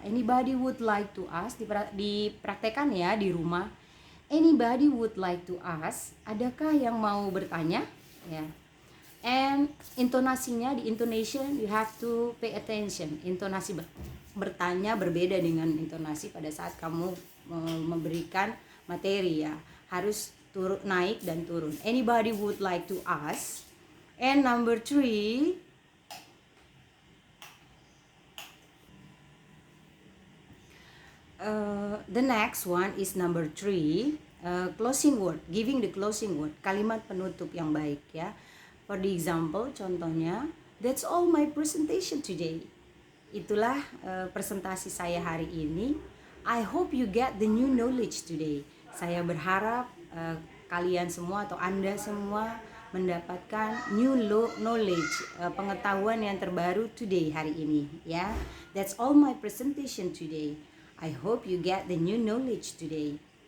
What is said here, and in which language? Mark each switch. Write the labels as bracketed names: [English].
[English] Anybody would like to ask, [Indonesian] dipraktekkan ya di rumah. [English] Anybody would like to ask, [Indonesian] adakah yang mau bertanya ya. [English] And intonasinya, di intonation you have to pay attention. [Indonesian] Intonasi bertanya berbeda dengan intonasi pada saat kamu memberikan materi ya. Harus naik dan turun. [English] Anybody would like to ask. And number 3, the next one is number 3, closing word, giving the closing word, [Indonesian] kalimat penutup yang baik ya. [English] For the example, contohnya, that's all my presentation today. [Indonesian] Itulah presentasi saya hari ini. [English] I hope you get the new knowledge today. [Indonesian] Saya berharap kalian semua atau Anda semua mendapatkan [English] new knowledge, [Indonesian] pengetahuan yang terbaru today, hari ini ya. [English] That's all my presentation today. I hope you get the new knowledge today.